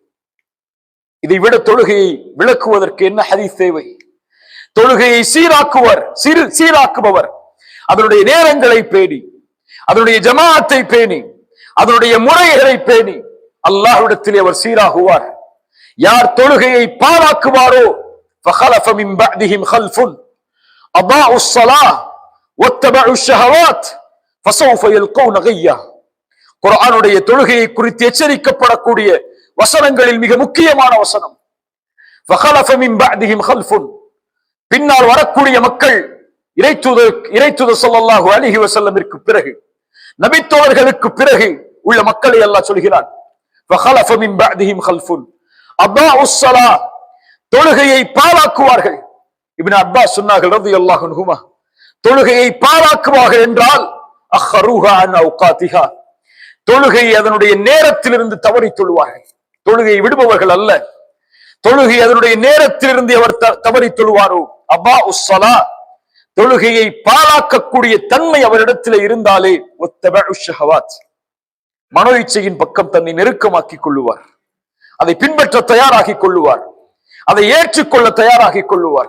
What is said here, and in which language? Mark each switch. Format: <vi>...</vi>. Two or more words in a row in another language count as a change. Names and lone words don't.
<ta>இதை விட தொழுகையை விளக்குவதற்கு என்ன ஹதீஸ் தேவை? தொழுகையை சீராக்குபவர் அதனுடைய நேரங்களை பேணி, அதனுடைய ஜமாஅத்தை பேணி, அதனுடைய முறைகளை பேணி அல்லாஹ்விடத்திலே அவர் சீராகுவார். யார் தொழுகையை பாழாக்குவாரோ</ta> <ar>فخلف من بعدهم خلف اضاعوا الصلاه واتبعوا الشهوات فسوف يلقون غيا.</ar> <ta>குர்ஆனுடைய தொழுகையை குறித்து எச்சரிக்கப்படக்கூடிய வசனங்களில் மிக முக்கியமான வசனம்</ta> <ar>فخلف من بعدهم خلف,</ar> <ta>பின்னால் வரக்கூடிய மக்கள், இறைத்தூதர்</ta> <ar>صلى الله عليه وسلم</ar> <ta>பிறகு, நபித்தோழர்களுக்கு பிறகு உள்ள மக்களை அல்லாஹ் சொல்கிறான்.</ta> <ar>فخلف من بعدهم خلف اضاعوا الصلاه,</ar> <ta>தொழுகையை பாழாக்குவார்கள். இப்னு அப்பாஸ் சொன்னார்கள்</ta> <ar>رضي الله عنهما,</ar> <ta>தொழுகையை பாழாக்குவார்கள் என்றால்</ta> <ar>أخروها عن أوقاتها,</ar> <ta>தொழுகையை அதனுடைய நேரத்திலிருந்து தவறி தொழுவார்கள். தொழுகையை விடுபவர்கள் அல்ல, தொழுகை அதனுடைய நேரத்திலிருந்து அவர் தவறி தொழுவாரோ</ta> <ar>أضاع الصلاة,</ar> <ta>தொழுகையை பாழாக்கக்கூடிய தன்மை அவரிடத்தில் இருந்தாலே</ta> <ar>واتبع الشهوات,</ar> <ta>மனோ இச்சையின் பக்கம் தன்னை நெருக்கமாக்கிக் கொள்ளுவார், அதை பின்பற்ற தயாராகி கொள்ளுவார், அதை ஏற்றுக்கொள்ள தயாராகி கொள்ளுவார்.</ta>